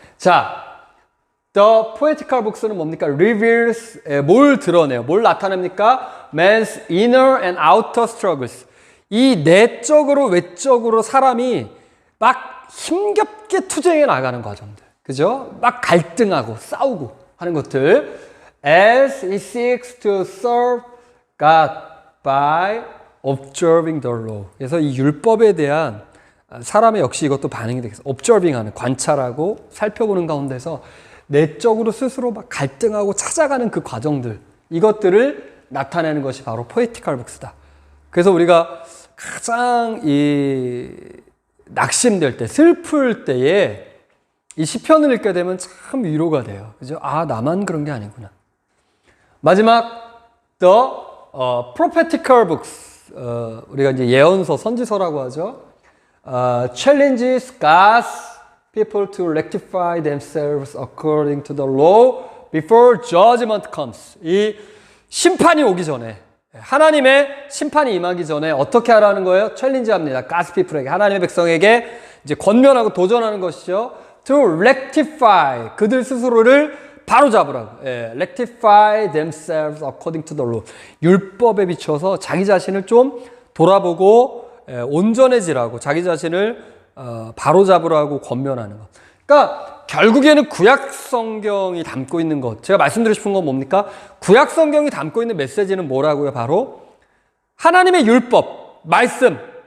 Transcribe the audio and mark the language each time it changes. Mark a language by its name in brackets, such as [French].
[Korean] 자, The Poetical Books는 뭡니까? Reveals, 뭘 드러내요? 뭘 나타냅니까? [English] Man's inner and outer struggles. [Korean] 이 내적으로 외적으로 사람이 막 힘겹게 투쟁해 나가는 과정들. 그죠? 막 갈등하고 싸우고 하는 것들. [English] As he seeks to serve God by observing the law. [Korean] 그래서 이 율법에 대한 사람의 역시 이것도 반응이 되겠어요. observing 하는, 관찰하고 살펴보는 가운데서 내적으로 스스로 막 갈등하고 찾아가는 그 과정들, 이것들을 나타내는 것이 바로 poetical books다. 그래서 우리가 가장 이 낙심될 때, 슬플 때에 이 시편을 읽게 되면 참 위로가 돼요. 그죠? 아, 나만 그런 게 아니구나. 마지막 the prophetical books, 우리가 이제 예언서, 선지서라고 하죠. [English] Challenges God's people to rectify themselves according to the law before judgment comes. [Korean] 이 심판이 오기 전에, 하나님의 심판이 임하기 전에 어떻게 하라는 거예요? 챌린지합니다. God's people에게, 하나님의 백성에게 이제 권면하고 도전하는 것이죠. [English] To rectify, [Korean] 그들 스스로를 바로잡으라고. [English] rectify themselves according to the law. [Korean] 율법에 비춰서 자기 자신을 좀 돌아보고 온전해지라고, 자기 자신을 바로잡으라고 권면하는 것. 그러니까 결국에는 구약 성경이 담고 있는 것, 제가 말씀드리고 싶은 건 뭡니까? 구약 성경이 담고 있는 메시지는 뭐라고요? 바로 하나님의 율법, 말씀.